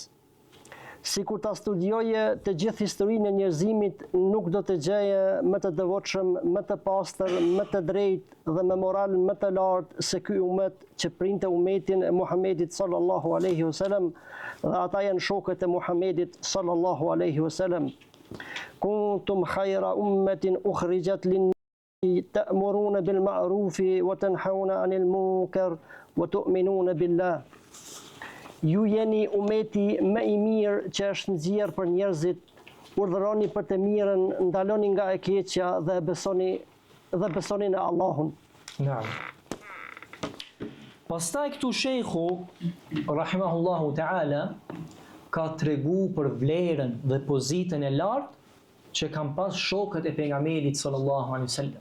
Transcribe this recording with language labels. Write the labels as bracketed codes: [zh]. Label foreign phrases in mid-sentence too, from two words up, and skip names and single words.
[sq] Sikur ta studioje të gjithë historinë e njerëzimit, nuk do të gjeje më të devotshëm, më të pastër, më të drejtë dhe me moral më të lartë se ky umet që printe umetin e Muhamedit [ar] صلى الله عليه وسلم, [sq] dhe ata janë shokët e Muhamedit [ar] صلى الله عليه وسلم. كنتم خير أمة أخرجت للناس تأمرون بالمعروف وتنهون عن المنكر وتؤمنون بالله. [sq] Ju jeni umeti më i mirë që është nxjerrë për njerëzit, urdhëroni për të mirën, ndaloni nga e keqja dhe besoni në Allahun. Naam. Pastaj këtu shejhu [ar] رحمه الله تعالى [sq] ka tregu për vlerën dhe pozitën e lartë që kanë pas shokët e pejgamberit [ar] صلى الله عليه وسلم.